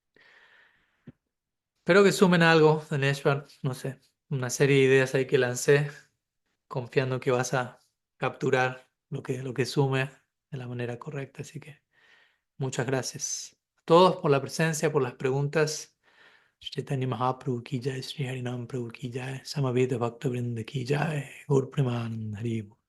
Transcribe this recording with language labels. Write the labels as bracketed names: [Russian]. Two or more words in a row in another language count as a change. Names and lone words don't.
[Spanish] Espero que sumen algo, Daneshvar, no sé, una serie de ideas ahí que lancé, confiando que vas a capturar lo que sume de la manera correcta. Así que muchas gracias a todos por la presencia, por las preguntas. [Hindi] चैतन्य महाप्रभु की जय, श्री हरिनाम प्रभु की जय, समवेत भक्त वृन्द की जय, गौर प्रेमानंद हरि बोल.